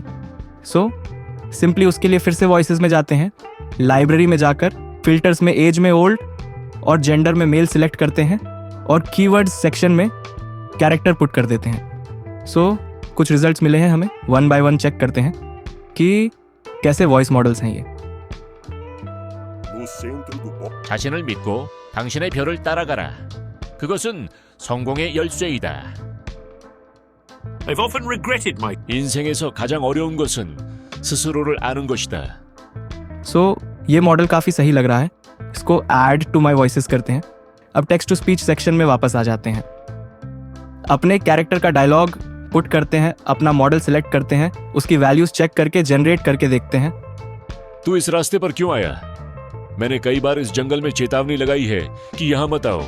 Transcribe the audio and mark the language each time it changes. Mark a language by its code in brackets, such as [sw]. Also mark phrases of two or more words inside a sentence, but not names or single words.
[en] so simply [hi] उसके लिए फिर से वॉइसेस में जाते हैं। लाइब्रेरी में जाकर फिल्टर्स में एज में ओल्ड और जेंडर में [en] male select [hi] करते हैं और [en] keywords section [hi] में [en] character put [hi] कर देते हैं। सो कुछ रिजल्ट्स मिले हैं हमें, 1 by 1 चेक करते हैं कि कैसे [en] voice models [hi] हैं ये। [ko] 자신을 믿고 당신의 별을 따라가라. 그것은 성공의 열쇠이다. [en] I've often regretted my [ko] 인생에서 가장 어려운 것은 스스로를 아는 것이다. [hi] सो ये मॉडल काफ़ी सही लग रहा है, इसको [en] add to my voices [hi] करते हैं। अब [en] text to speech section [hi] में वापस आ जाते हैं, अपने कैरेक्टर का डायलॉग पुट करते हैं, अपना [en] model select [hi] करते हैं, उसकी [en] values check [hi] करके जनरेट करके देखते हैं। तू इस रास्ते पर क्यों आया? मैंने कई बार इस जंगल में चेतावनी लगाई है कि यहाँ मत आओ।